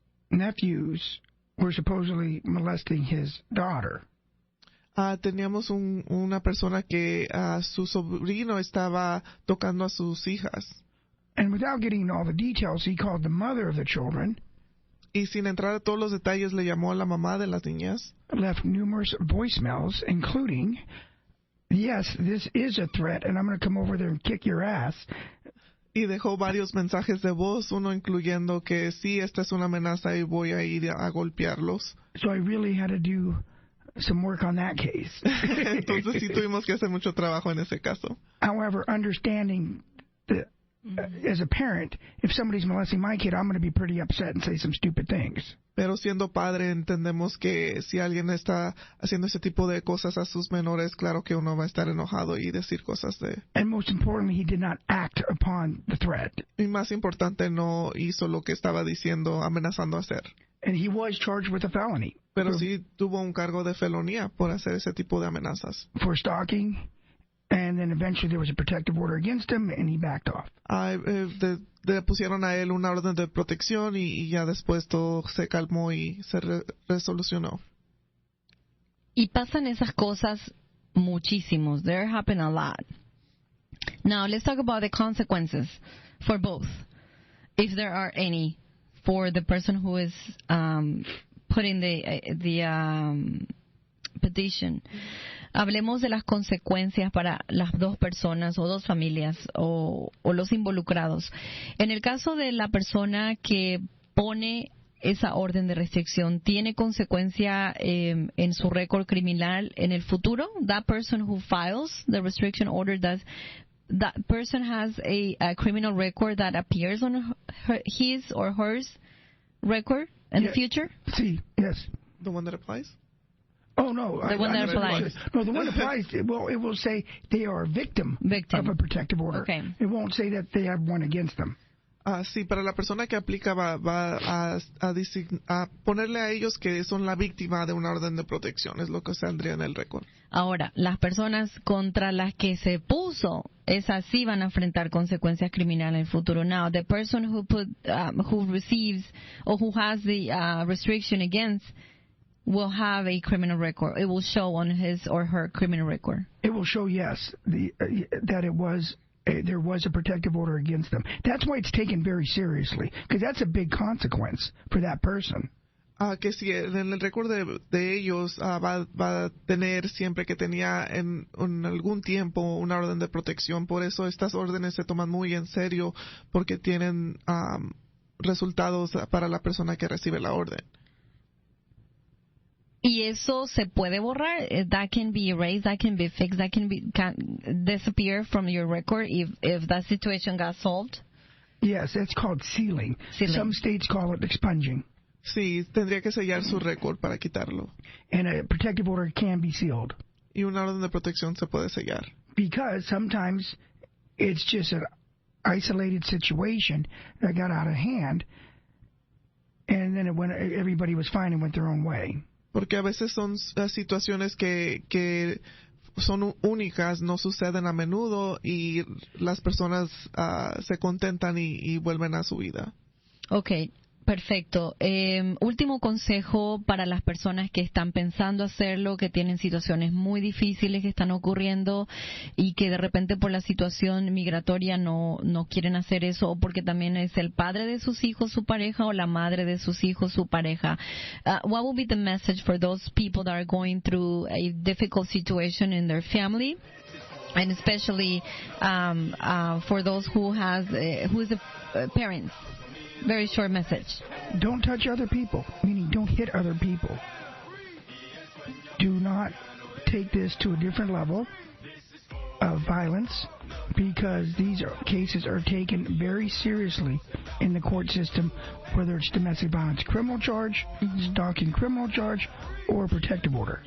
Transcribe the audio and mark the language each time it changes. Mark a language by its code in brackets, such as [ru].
[en] nephews were supposedly molesting his daughter. [es] Teníamos una persona que su sobrino estaba tocando a sus hijas. [en] And without getting all the details, he called the mother of the children. [es] Y sin entrar a todos los detalles, le llamó a la mamá de las niñas. [en] Left numerous voicemails, including, "Yes, this is a threat, and I'm going to come over there and kick your ass." [es] Y dejó varios mensajes de voz, uno incluyendo que sí, esta es una amenaza y voy a ir a golpearlos. [en] So I really had to do some work on that case. [es] Entonces sí tuvimos que hacer mucho trabajo en ese caso. [en] However, understanding that as a parent, if somebody's molesting my kid, I'm going to be pretty upset and say some stupid things. [es] Pero siendo padre entendemos que si alguien está haciendo ese tipo de cosas a sus menores, claro que uno va a estar enojado y decir cosas de... [en] And most importantly, he did not act upon the threat. [es] Y más importante, no hizo lo que estaba diciendo, amenazando a hacer. [en] And he was charged with a felony. [es] Pero sí tuvo un cargo de felonía por hacer ese tipo de amenazas. [en] For stalking, and then eventually there was a protective order against him, and he backed off. [es] Le pusieron a él una orden de protección y ya después todo se calmó y se resolucionó. Y pasan esas cosas muchísimos. [en] There happen a lot. Now, let's talk about the consequences for both, if there are any, for the person who is putting the petition. [es] Hablemos de las consecuencias para las dos personas o dos familias o los involucrados. En el caso de la persona que pone esa orden de restricción, ¿tiene consecuencia en su récord criminal en el futuro? [en] That person who files the restriction order, that person has a criminal record that appears on his or hers record in the future? [es] Sí, [en] yes. The one that applies? Oh, no. The one that applies. No, the one that applies, well, it will say they are a victim of a protective order. Okay. It won't say that they have one against them. [es] Sí, para la persona que aplica va a ponerle a ellos que son la víctima de una orden de protección, es lo que saldría en el récord. Ahora, las personas contra las que se puso, esas sí van a enfrentar consecuencias criminales en el futuro. [en] Now, the person who receives or who has the restriction against will have a criminal record. It will show on his or her criminal record. It will show, yes, that it was there was a protective order against them. That's why it's taken very seriously, because that's a big consequence for that person. [es] Que si en el récord de ellos va a tener siempre que tenía en algún tiempo una orden de protección. Por eso estas órdenes se toman muy en serio, porque tienen resultados para la persona que recibe la orden. Y eso se puede borrar. [en] That can be erased, that can be fixed, that can disappear from your record if that situation got solved. Yes, it's called sealing. Some states call it expunging. [es] Sí, tendría que sellar su récord para quitarlo. [en] And a protective order can be sealed. [es] Y una orden de protección se puede sellar. [en] Because sometimes it's just an isolated situation that got out of hand, and then everybody was fine and went their own way. [es] Porque a veces son situaciones que son únicas, no suceden a menudo y las personas se contentan y vuelven a su vida. Okay, perfecto. Último consejo para las personas que están pensando hacerlo, que tienen situaciones muy difíciles que están ocurriendo y que de repente por la situación migratoria no quieren hacer eso, o porque también es el padre de sus hijos su pareja o la madre de sus hijos su pareja. [en] What will be the message for those people that are going through a difficult situation in their family? And especially for those who is a parents. Very short message. Don't touch other people, meaning don't hit other people. Do not take this to a different level of violence, because these cases are taken very seriously in the court system, whether it's domestic violence criminal charge, stalking criminal charge, or protective order.